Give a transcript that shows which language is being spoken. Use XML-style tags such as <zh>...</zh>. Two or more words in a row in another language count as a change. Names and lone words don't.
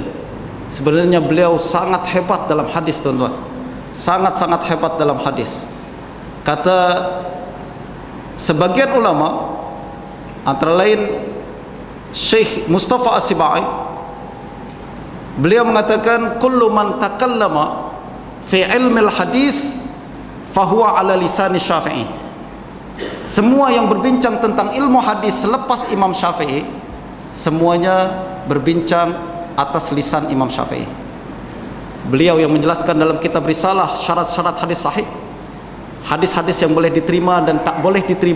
<ms>Sebenarnya beliau sangat hebat dalam hadis tuan-tuan, sangat-sangat hebat dalam hadis. Kata sebagian ulama, antara lain Syekh Mustafa As-Sibai, beliau mengatakan</ms> <ar>كل من تكلم في علم الحديث فهو على لسان الشافعي.</ar> <ms>Semua yang berbincang tentang ilmu hadis selepas Imam Syafi'i, semuanya berbincang atas lisan Imam Syafi'i. Beliau yang menjelaskan dalam kitab Risalah syarat-syarat hadis sahih, hadis-hadis yang boleh diterima dan tak boleh diterima.</ms>